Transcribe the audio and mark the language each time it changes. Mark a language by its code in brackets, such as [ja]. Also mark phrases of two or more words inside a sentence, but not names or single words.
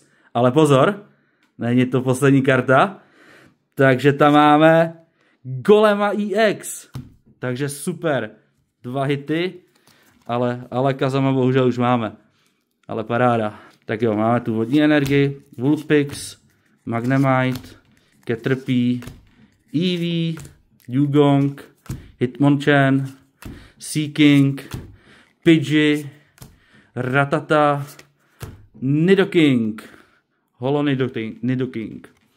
[cs] Ale pozor, není to poslední karta, takže tam máme Golema EX. takže super. 2 hity, ale Kazama bohužel už máme. Ale paráda. Tak jo, máme tu vodní energii, Vulpix, Magnemite, Caterpie, Eevee, Dewgong, Hitmonchan, Seaking, Pidgey, Rattata, Nidoking, Holo Nidoking.